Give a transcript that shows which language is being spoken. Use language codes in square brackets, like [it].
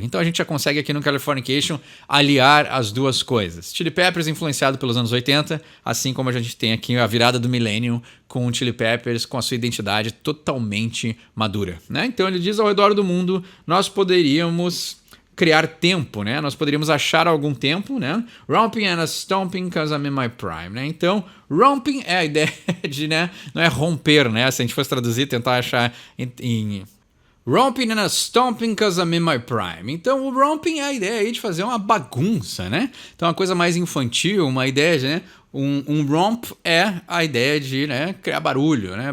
[pt] Então a gente já consegue aqui no Californication aliar as duas coisas. Chili Peppers influenciado pelos anos 80, assim como a gente tem aqui a virada do milênio com o Chili Peppers com a sua identidade totalmente madura, né? Então ele diz: ao redor do mundo nós poderíamos criar tempo, né? Nós poderíamos achar algum tempo, né? [en] Romping and stomping cause I'm in my prime, né? [pt] Então, romping é a ideia de, né? Não é romper, né? Se a gente fosse traduzir, tentar achar em [en] romping and stomping cause I'm in my prime. [pt] Então, o romping é a ideia aí de fazer uma bagunça, né? Então, uma coisa mais infantil, uma ideia de, né? Um romp é a ideia de, né, criar barulho, né?